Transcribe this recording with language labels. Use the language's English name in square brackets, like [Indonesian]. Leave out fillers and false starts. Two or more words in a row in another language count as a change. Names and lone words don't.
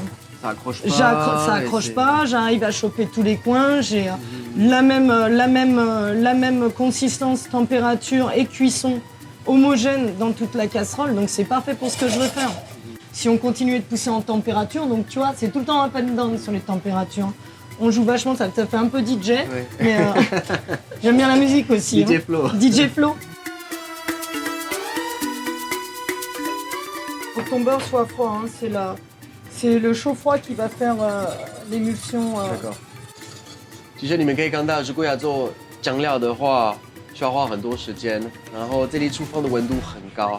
[French] Ça accroche pas. Ça accroche pas, j'arrive à choper tous les coins, j'ai la même consistance, température et cuisson homogène dans toute la casserole, donc c'est parfait pour ce que je veux faire. Si on continuait de pousser en température, donc tu vois, c'est tout le temps [English] up and down [French] sur les températures. On joue vachement, ça fait un peu DJ, mais j'aime bien la musique aussi. DJ Flo. DJ Flo. Faut que ton beurre soit froid, hein, c'est le chaud-froid qui va faire l'émulsion. D'accord. [Chinese] 其实你们可以看到，如果要做酱料的话，需要花很多时间，然后这里厨房的温度很高。